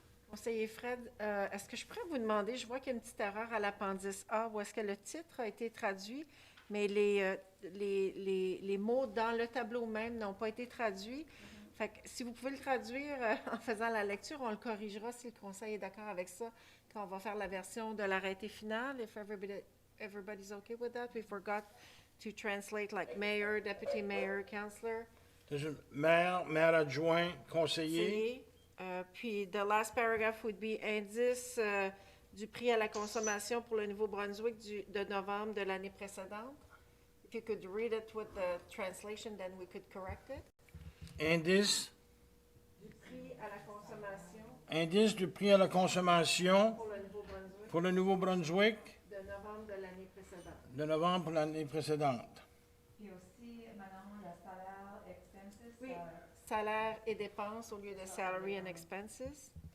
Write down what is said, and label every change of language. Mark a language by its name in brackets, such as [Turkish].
[French] Conseiller Fred, est-ce que je pourrais vous demander, je vois qu'il y a une petite erreur à l'appendice A, où est-ce que le titre a été traduit, mais les mots dans le tableau même n'ont pas été traduits. Fait que si vous pouvez le traduire en faisant la lecture, on le corrigera si le conseil est d'accord avec ça, quand on va faire la version de l'arrêté final. [English] If everybody's okay with that, we forgot to translate like mayor, deputy mayor, councillor. [French] Maire, maire adjoint, conseiller. Puis, [English] the last paragraph would be [French] indice du prix à la consommation pour le Nouveau-Brunswick de novembre de l'année précédente. [English] If you could read it with the translation, then we could correct it. [French] Indice. Du prix à la consommation Indice du prix à la consommation pour le Nouveau-Brunswick pour le Nouveau-Brunswick de novembre de l'année précédente. de novembre pour l'année précédente. Puis aussi, madame, le salaire, expenses. Oui. Salaire et dépenses au lieu de [English] salary and expenses.